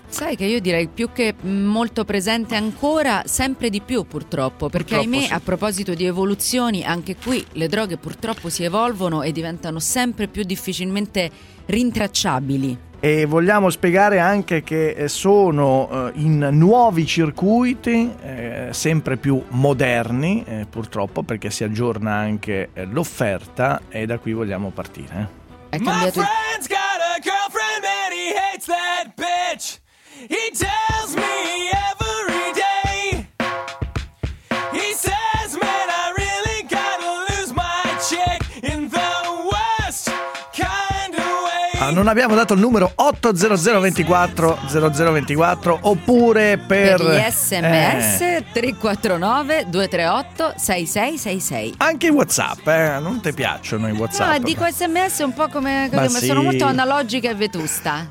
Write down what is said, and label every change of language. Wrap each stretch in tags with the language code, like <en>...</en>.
<it>Sai che io direi più che molto presente ancora, sempre di più purtroppo, perché ahimè, a proposito di evoluzioni, anche qui le droghe purtroppo si evolvono e diventano sempre più difficilmente rintracciabili. E vogliamo spiegare anche che sono in nuovi circuiti, sempre più moderni, purtroppo, perché si aggiorna anche l'offerta, e da qui vogliamo partire. È cambiato.</it> <en>My friend's got a girlfriend and he hates that bitch. He tells me every day. He says, man, I really gotta lose my chick in the worst kind.</en> <it>Non abbiamo dato il numero 800240024, oppure per gli sms 349-238-6666. Anche i WhatsApp, non ti piacciono i WhatsApp? No, dico sms un po' come sono molto analogica e vetusta.</it>